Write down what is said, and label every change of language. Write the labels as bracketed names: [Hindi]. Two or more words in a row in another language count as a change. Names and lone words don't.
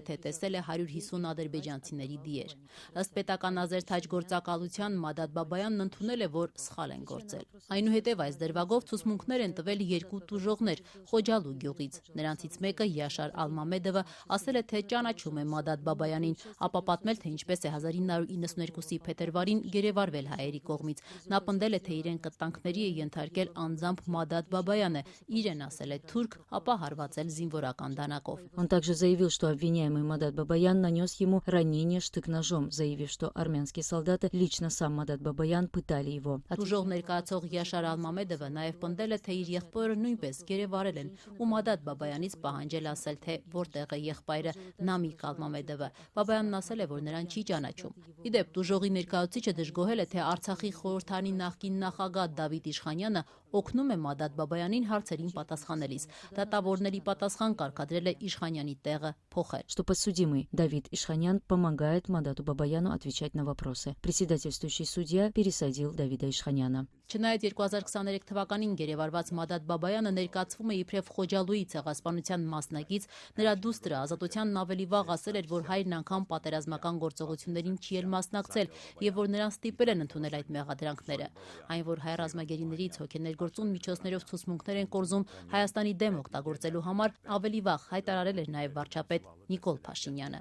[Armenian] թե տեսել է 150 ադրբեջանցիների դիեր։ Ըստ պետական ազերթաջ գործակալության Մադատ Բաբայանն ընդունել է, որ սխալ են գործել։ Այնուհետև այս դրվագով ցուցմունքներ են տվել երկու տուժողներ Խոջալու գյուղից։ Նրանցից մեկը Յաշար Ալմամեդովը ասել է, թե ճանաչում է Մադատ Բաբայանին, ապա պատմել, թե ինչպես է 1992-ի փետրվարին գերեվարվել հայերի կողմից։ Նա պնդել է, թե իրեն կտանքների է ենթարկել անձամբ Մադատ Բաբայանը, իրեն ասել է թուրք, ապա հարվածել զինվորական դանակով։ [Russian] Он также заявил, что обвиняемый Мадат Бабаян нанес ему ранение штык-ножом, заявив, что армянские солдаты, лично сам Мадат Бабаян, пытали его. [Armenian] Տուժող ներկայացող Յաշար Ալմամեդովը նաև պնդել է, թե իր եղբայրը նույնպես գերեվարել են ու Մադատ Բաբայանից պահանջել ասել, թե որտեղ է եղբայրը Նամիկ Ալմամեդովը։ Բաբայանն ասել է, որ նրան չի ճանաչում։ Իդեպ տուժողի ներկայացուցիչը դժգոհել է, թե Արցախի խորհրդանի նախկին նախագահ Դավիթ Իշխանյանը օգնում է Մադատ Բաբայանին հարցերին պատասխանելիս։ Դատավորների պատասխան կարգադրել է Իշխանյանի տեղը փոխել։ [Russian] Что подсудимый Давид Ишханян помогает Мадату Бабаяну отвечать на вопросы. Председательствующий судья пересадил Давида Ишханяна. [Armenian] Չնայած 2023 թվականին գերեվարված Մադատ Բաբայանը ներկայացվում է իբրև Խոջալույի ցեղասպանության մասնակից, նրա դուստրը Ազատությանն ավելի վաղ ասել էր, որ հայրն անգամ պատերազմական գործողություններին չի էլ մասնակցել եւ որ նրան ստիպել են ընդունել այդ մեղադրանքները։ Այն, որ հայ ռազմագերիներից հոգեներգործուն միջոցներով ցուցմունքներ են կորզում Հայաստանի դեմ օգտագործելու համար, ավելի վաղ հայտարարել էր նաեւ վարչապետ Նիկոլ Փաշինյանը։